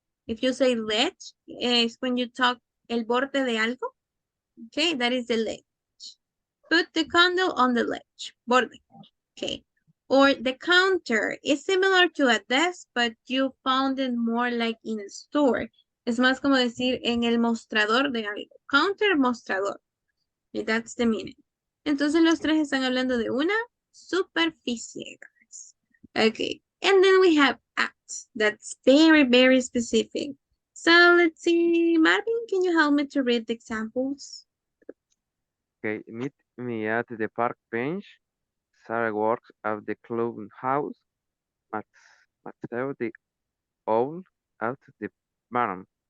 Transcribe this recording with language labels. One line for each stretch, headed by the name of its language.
English: If you say ledge, is when you talk
Spanish: el borde de algo,
English: okay? That is the ledge. Put the candle on the ledge, borde, okay? Or the counter is similar to a desk, but you found it more like in a store.
Spanish: Es más como decir en el mostrador de algo. Counter, mostrador.
English: And that's the meaning.
Spanish: Entonces los tres están hablando de una superficie, guys.
English: Okay. And then we have at. That's very, very specific. So let's see. Marvin, can you help me to read the examples? Okay, meet me at the park bench. Sarah works at the clubhouse. Mateo the owl at the barn.